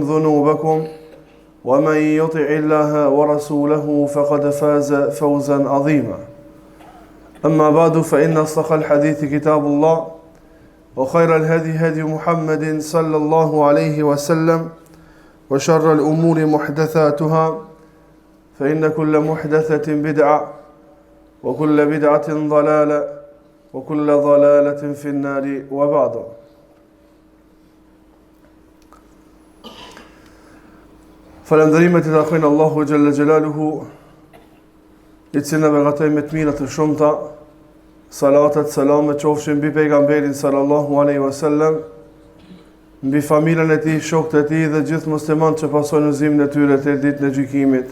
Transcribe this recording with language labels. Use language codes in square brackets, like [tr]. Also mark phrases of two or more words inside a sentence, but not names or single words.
[ar] ذنوبكم ومن يطع الله ورسوله فقد فاز فوزا عظيما أما بعد فإن أصدق الحديث كتاب الله وخير الهدي هدي محمد صلى الله عليه وسلم وشر الأمور محدثاتها فإن كل محدثة بدعة وكل بدعة ضلالة وكل ضلالة في النار وبعد [sq] Falënderimet I takojnë Allahu [ar] جل جلاله, [sq] I cili na beqatoi me të mira të shumta, salatat, selame qofshin mbi pejgamberin [ar] صلى الله عليه وسلم, [sq] mbi familjen e tij, shokët e tij dhe gjithë muslimanët që pasojnë udhëzimin e tyre deri ditën e gjykimit.